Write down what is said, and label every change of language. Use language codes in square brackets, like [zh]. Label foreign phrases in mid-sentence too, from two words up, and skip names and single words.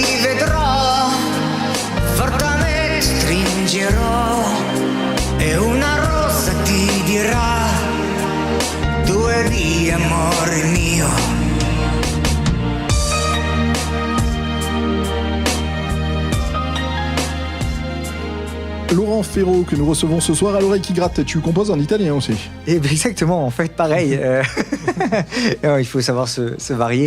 [it] vedrò, fortemente stringerò e una rosa ti dirà: tu eri amore mio. [fr] Laurent Ferraud, que nous recevons ce soir à l'oreille qui gratte, tu composes en italien aussi. Et exactement, en fait, pareil. Il faut savoir se varier.